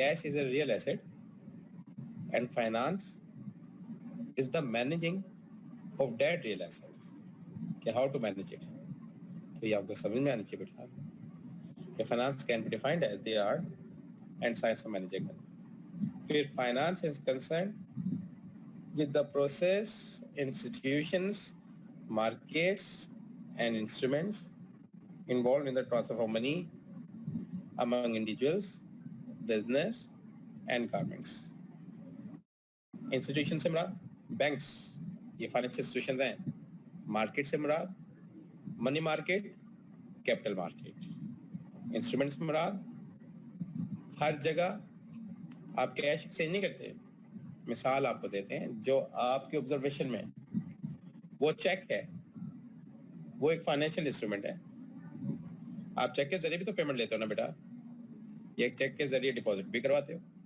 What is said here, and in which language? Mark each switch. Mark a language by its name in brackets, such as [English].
[English] Cash is a real asset and finance is the managing of that real asset, कि how to manage it. [Hindi] तो ये आपको समझ में आनी चाहिए बेटा कि [English] Finance can be defined as the art and science of managing money. फिर finance is concern with the process, institutions, markets, and instruments involved in the transfer of money among individuals, business, and governments. [Hindi] Institutions से मुराद banks, ये financial institutions हैं। Market से मुराद money market, capital market. Instruments से मुराद हर जगह आप cash exchange नहीं करते। मिसाल आपको देते हैं, जो आपके ऑब्जर्वेशन में वो चेक है, वो एक फाइनेंशियल इंस्ट्रूमेंट है। आप चेक के जरिए भी तो पेमेंट लेते हो ना बेटा, ये एक चेक के जरिए डिपॉजिट भी करवाते हो।